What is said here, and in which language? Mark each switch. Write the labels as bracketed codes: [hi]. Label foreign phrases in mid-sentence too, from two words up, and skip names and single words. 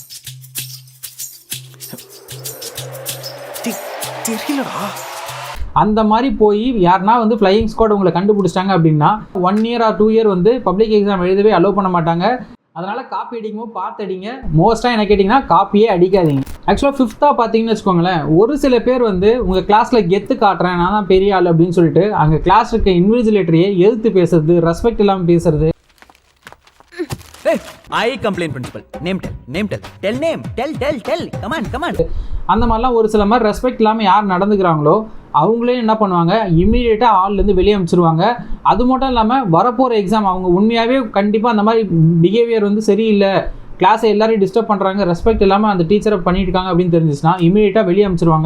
[ta] அந்த மாதிரி போய் யாருன்னா [en] flying squad [ta] உங்களை கண்டுபிடிச்சிட்டாங்க அப்படின்னா [en] 1 year or 2 year public exam [ta] எழுதவே அலோவ் பண்ண மாட்டாங்க. அதனால் காப்பி அடிக்கும்போது பார்த்து அடிங்க. மோஸ்ட்டாக என்ன கேட்டிங்கன்னா காப்பியே அடிக்காதீங்க. ஆக்சுவலாக 5th பார்த்தீங்கன்னு வச்சுக்கோங்களேன், ஒரு சில பேர் உங்கள் கிளாஸில் கெத்து காட்டுறேன், நான் தான் பெரிய ஆள் அப்படின்னு சொல்லிட்டு அங்கே கிளாஸ் இருக்க இன்விஜிலேட்டரையே எதிர்த்து பேசுறது, ரெஸ்பெக்ட் இல்லாமல் பேசுறது. [en] I complain principal. Name tell. Tell name. Tell. Come on. [ta] அந்த மாதிரிலாம் ஒரு சில மாதிரி ரெஸ்பெக்ட் இல்லாமல் யார் நடந்துக்கிறாங்களோ அவங்களே என்ன பண்ணுவாங்க, இம்மீடியட்டாக ஆள்லேருந்து வெளியே அனுப்பிச்சிருவாங்க. அது மட்டும் இல்லாமல் வரப்போகிற எக்ஸாம் அவங்க உண்மையாகவே கண்டிப்பாக அந்த மாதிரி பிஹேவியர் சரியில்லை, கிளாஸை எல்லாரையும் டிஸ்டர்ப் பண்ணுறாங்க, ரெஸ்பெக்ட் இல்லாமல் அந்த டீச்சரை பண்ணிட்டு இருக்காங்க அப்படின்னு தெரிஞ்சிச்சுன்னா இம்மீடியட்டாக வெளியே அனுப்பிச்சிருவாங்க.